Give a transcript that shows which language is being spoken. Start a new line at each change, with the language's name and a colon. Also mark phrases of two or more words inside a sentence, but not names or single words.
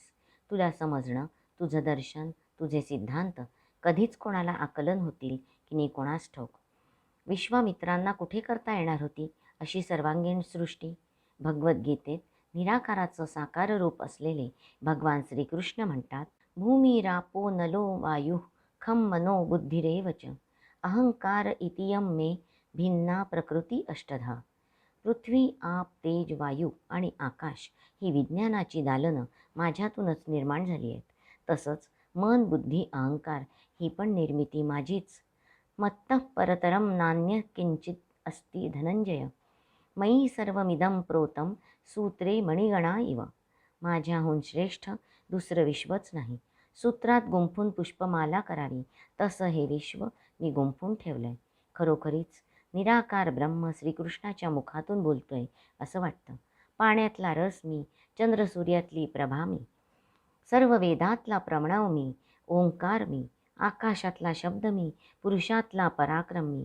Marathi: तुला समजणं, तुझं दर्शन, तुझे सिद्धांत कधीच कोणाला आकलन होतील की नाही कोणास ठाऊक. विश्वामित्रांना कुठे करता येणार होती अशी सर्वांगीण सृष्टी? भगवद्गीतेत निराकाराचं साकार रूप असलेले भगवान श्रीकृष्ण म्हणतात,
Sanskrit: भूमी रापो नलो वायु खम मनो बुद्धिरेव च अहंकार इतियम मे भिन्ना प्रकृती अष्टधा.
Marathi: पृथ्वी, आप, तेज, वायू आणि आकाश ही विज्ञानाची दालनं माझ्यातूनच निर्माण झाली आहेत. तसंच मन, बुद्धी, अहंकार ही पण निर्मिती माझीच.
Sanskrit: मत्तः परतरम नान्य किंचित अस्ति धनंजय. मयी सर्वमिदं प्रोतं सूत्रे मणिगणा इव.
Marathi: माझ्याहून श्रेष्ठ दुसरं विश्वच नाही. सूत्रात गुंफून पुष्पमाला करावी तसं हे विश्व मी गुंफून ठेवलंय. खरोखरीच निराकार ब्रह्म श्रीकृष्णाच्या मुखातून बोलतोय असं वाटतं. पाण्यातला रस मी, चंद्रसूर्यातली प्रभा मी, सर्व वेदातला प्रणव मी, ओंकार मी, आकाशातला शब्द मी, पुरुषातला पराक्रम मी.